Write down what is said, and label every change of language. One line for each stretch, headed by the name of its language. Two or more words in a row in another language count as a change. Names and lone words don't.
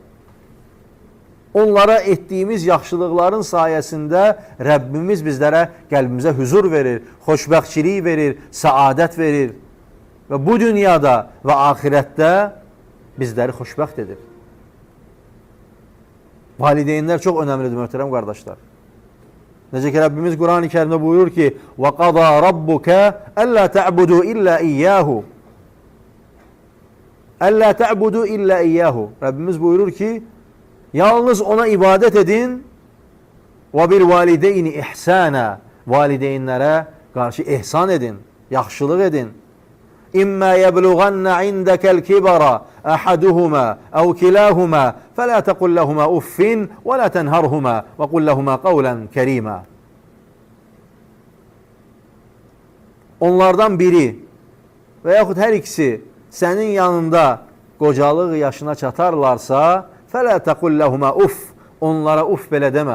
Azerbaijani: Onlara etdiyimiz yaxşılıqların sayəsində Rəbbimiz bizlərə, qəlbimizə huzur verir, xoşbəxtçilik verir, səadət verir və bu dünyada və axirətdə bizləri xoşbəxt edir. Valideynlər çox önəmlidir, möhtərəm qardaşlar. Necə ki, Rəbbimiz Quran-ı Kərimdə buyurur ki,
Arabic: وَقَضَى رَبُّكَ أَلَّا تَعْبُدُوا إِلَّا إِيَّاهُ أَلَّا تَعْبُدُوا إِلَّا إِيَّاهُ
Azerbaijani: Rəbbimiz buyurur ki, yalnız ona ibadət edin
Arabic: وَبِالْوَالِدَيْنِ إِحْسَانًا
Azerbaijani: Valideynlərə qarşı ihsan edin, yaxşılıq edin.
Arabic: إما يبلغن عندك الكبر أحدهما أو كلاهما فلا تقل لهما أف ولا تنهرهما وقل لهما قولا كريما.
Azerbaijani: Onlardan biri və yaxud hər ikisi sənin yanında qocalıq yaşına çatarlarsa
Arabic: فلا تقل لهما أف,
Azerbaijani: onlara uff belə demə.